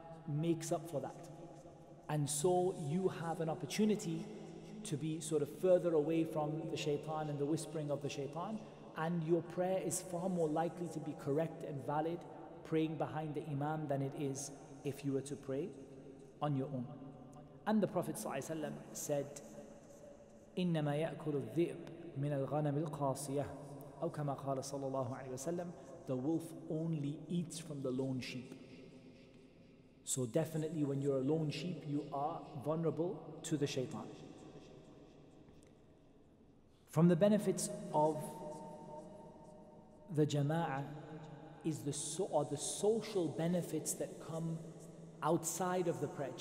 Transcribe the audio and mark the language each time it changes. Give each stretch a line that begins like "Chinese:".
English: makes up for that. And so you have an opportunity to be sort of further away from the shaitan and the whispering of the shaitan, and your prayer is far more likely to be correct and valid praying behind the imam than it is if you were to pray on your own. And the Prophet ﷺ said,
Arabic: إنما يأكل الذئب من الغنم القاصية أو كما قال صلى الله عليه وسلم,
English: the wolf only eats from the lone sheep. So definitely when you're a lone sheep, you are vulnerable to the shaitan. From the benefits of the jama'ah is the social benefits that come outside of the prayer.